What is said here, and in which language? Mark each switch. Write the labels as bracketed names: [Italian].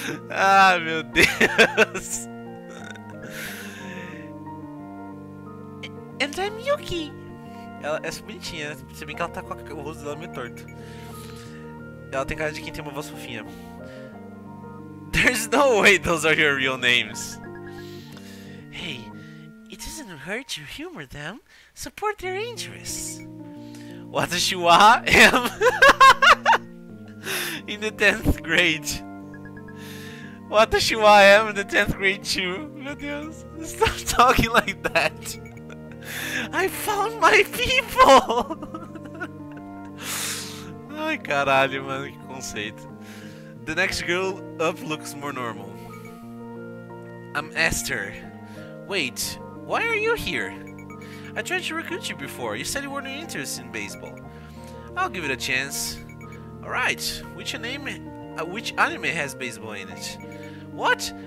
[Portuguese] Ah, meu Deus. [English] And I'm Yuki. [Portuguese] Ela é bonitinha, se bem que ela tá com o rosto dela meio torto. Ela tem cara de quem tem uma voz fofinha. [English] There's no way those are your real names. Hey, it doesn't hurt to humor them. Support their interests. [Japanese] Watashi wa [English] am in the 10th grade. [Japanese] Watashi wa [English] am in the 10th grade too. [Portuguese] Meu Deus, [English] stop talking like that. I found my people. [Portuguese] Ai, caralho, mano, que conceito. [English] The next girl up looks more normal. I'm Esther. Wait, why are you here? I tried to recruit you before. You said you weren't interested in baseball. I'll give it a chance. Alright, which anime has baseball in it? What?